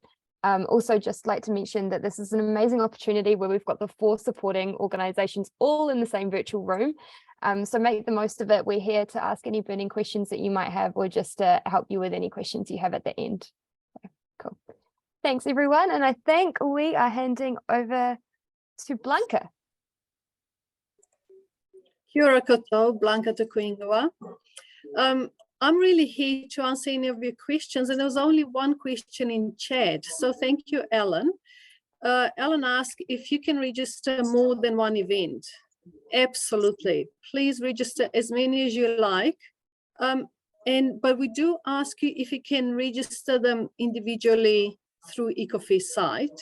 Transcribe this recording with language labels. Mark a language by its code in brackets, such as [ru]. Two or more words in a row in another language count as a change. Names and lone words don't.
[en] Also, just like to mention that this is an amazing opportunity where we've got the 4 supporting organisations all in the same virtual room. So make the most of it. We're here to ask any burning questions that you might have, or just to help you with any questions you have at the end. So, cool. Thanks, everyone. And I think we are handing over to Blanca. [mi] Kia ora koutou, Blanca te kuingoa. [en] I'm really here to answer any of your questions, and there was only one question in chat. So thank you, Alan. Alan asked if you can register more than one event. Absolutely. Please register as many as you like. But we do ask you if you can register them individually through EcoFest site.